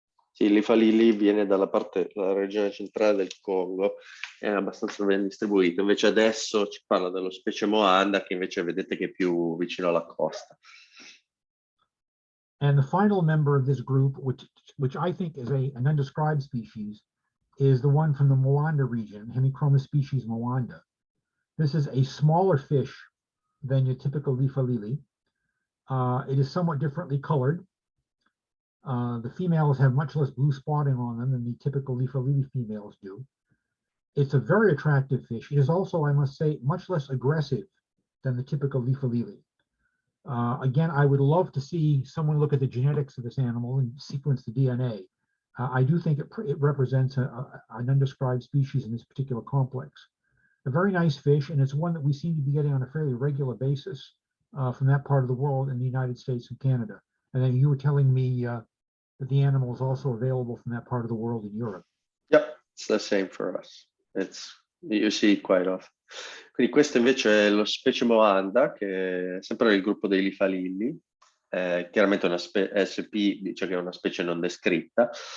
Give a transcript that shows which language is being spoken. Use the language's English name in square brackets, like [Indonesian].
[Italian] Sì, Lifalili viene dalla regione centrale del Congo, è abbastanza ben distribuito. Invece adesso ci parla dello specie Mwanda, che invece vedete che è più vicino alla costa. [English] And the final member of this group, which I think is an undescribed species, is the one from the Mwanda region, Hemichromis species Mwanda. This is a smaller fish than your typical Lifalili. It is somewhat differently colored. The females have much less blue spotting on them than the typical Lifalili females do. It's a very attractive fish. It is also, I must say, much less aggressive than the typical Lifalili. Again, I would love to see someone look at the genetics of this animal and sequence the DNA. I do think it represents an undescribed species in this particular complex. A very nice fish, and it's one that we seem to be getting on a fairly regular basis from that part of the world in the United States and Canada. And then you were telling me that the animal is also available from that part of the world in Europe. Yep, it's the same for us. You see it quite often. [Italian] Quindi questo invece è lo specie Mwanda, che è sempre nel gruppo dei Lifalili, chiaramente una SP dice che è una specie non descritta.